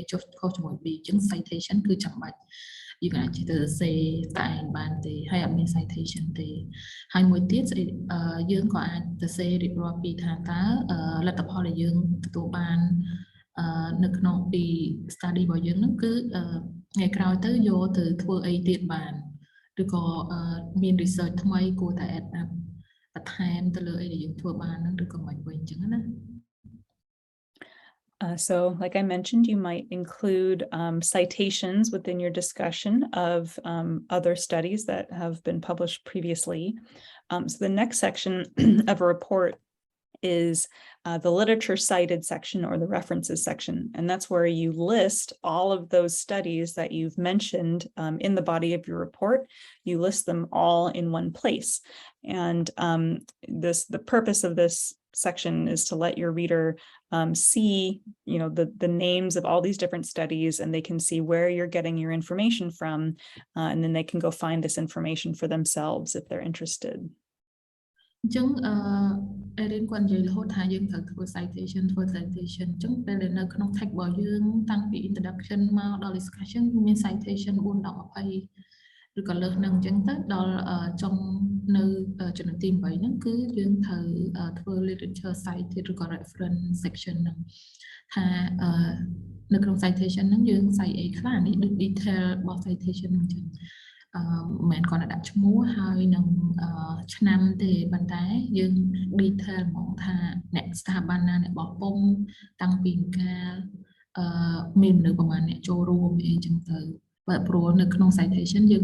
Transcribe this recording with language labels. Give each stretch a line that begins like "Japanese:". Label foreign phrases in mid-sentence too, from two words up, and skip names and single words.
Khmer: ចុះខុសជាមួយ B អញ្ចឹង citation គឺចាំបាច់យើងអាចទៅសេតែឯងបានទេហើយអត់មាន citation ទេហើយមួយទៀតយើងក៏អាចទៅសេរៀបរាប់ពីថាតើលទ្ធផលដែលយើងទទួលបាននៅក្នុងពី study របស់យើងហ្នឹងគឺថ្ងៃក្រោយទៅយកទៅធ្វើអីទៀតបានឬក៏មាន research ថ្មីគួរតែ
English: add up
Khmer: បន្ថែមទៅលើអីដែលយើងធ្វើបានហ្នឹងឬក៏មិនវិញអញ្ចឹងណា
English: So, like I mentioned, you might include citations within your discussion of other studies that have been published previously. So the next section of a report is the literature cited section or the references section. And that's where you list all of those studies that you've mentioned in the body of your report. You list them all in one place. And the purpose of this section is to let your reader see, the names of all these different studies, and they can see where you're getting your information from, and then they can go find this information for themselves if they're interested.
Khmer: អញ្ចឹងErin គាត់និយាយរហូតថាយើងត្រូវធ្វើ citation អញ្ចឹងពេលនៅក្នុង text របស់យើងតាំងពី introduction មកដល់ discussion មាន citation 4 10 20 ឬក៏លើសនឹងអញ្ចឹងទៅដល់ចុងនៅចំណុចទី8ហ្នឹងគឺយើងត្រូវធ្វើ literature cited ឬក៏
English: reference section
Khmer: ហ្នឹងថានៅក្នុង citation ហ្នឹងយើង cite អីខ្លះនេះដូច detail របស់ citation ហ្នឹងអញ្ចឹងមិនគាត់ដាក់ឈ្មោះហើយនឹងឆ្នាំទេប៉ុន្តែយើង detail ហ្មង ថាអ្នកស្ថាប័នណាអ្នកបោះពុំតាំងពីកាលមានមនុស្សប្រមាណអ្នកចូលរួមអីចឹងទៅបើព្រោះនៅក្នុង citation យើង